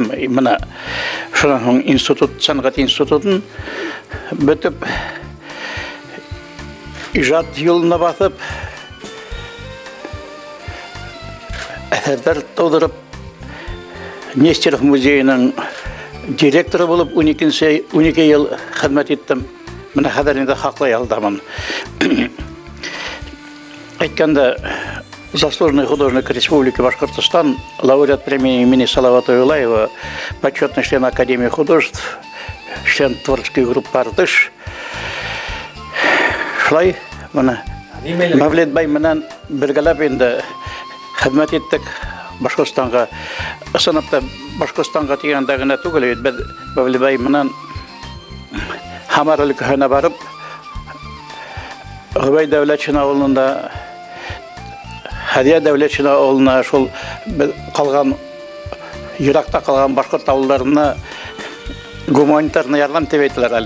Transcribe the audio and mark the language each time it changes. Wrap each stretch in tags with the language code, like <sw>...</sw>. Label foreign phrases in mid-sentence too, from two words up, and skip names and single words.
<ba>Менә шуның институт, сәнгать институтын бетеп иҗат юлына басып әсәрләр тудырып Нестеров музейының директоры булып 12 ел хезмәт иттем. Менә хәзер инде хаклы ялдамын.</ba> <ru>Әйткәндә заслуженный художник Республики Башкортостан, лауреат премии имени Салавата Юлаева, почетный член Академии художеств, член творческой группы «Артыш».</ru> <ba>Шулай, Мавлет бай менән бергәләп инде хезмәт иттек Башкортстанга. Сыныпта Башкортстанга тигәндә генә түгел, без Мавлет бай менән Хамар өлкәһенә барып, Гыбай дәүләтче авылында Хәдия дәүләтче авылына шул калган еракта калган башкорт авылларына гуманитарный ярдәм дип әйтәләр әле.</ba>